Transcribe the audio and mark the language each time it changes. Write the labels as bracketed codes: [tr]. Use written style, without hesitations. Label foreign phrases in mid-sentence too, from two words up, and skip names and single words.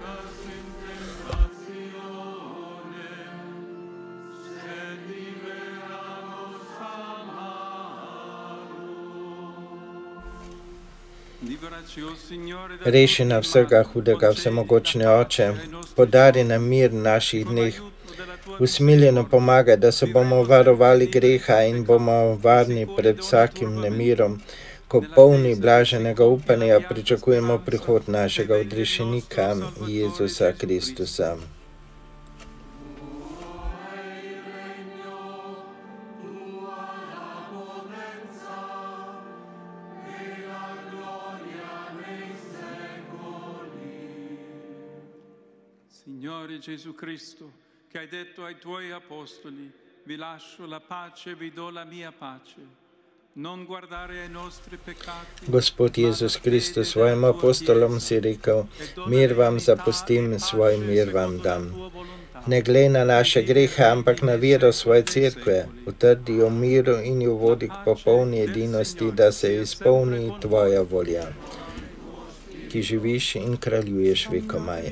[sl] Reši nam vsega hudega, vsemogočni Oče, podari nam mir v naših dneh, usmiljeno pomagaj, da se bomo varovali greha in bomo varni pred vsakim nemirom, ko polni blaženega upanja pričakujemo prihod našega odrešenika Jezusa Kristusa. [it] Signore Gesù Cristo, che hai detto ai tuoi apostoli, vi lascio la pace, vi do la mia pace. Non guardare ai nostri peccati. [sl] Gospod Jezus Kristus, svojim apostolom si rekel, mir vam zapustim, svoj mir vam dam. Ne glej na naše grehe, ampak na vero svoje cerkve, utrdi jo miru in jo vodi k popolni edinosti, da se izpolni tvoja volja, ki živiš in kraljuješ vekomaj.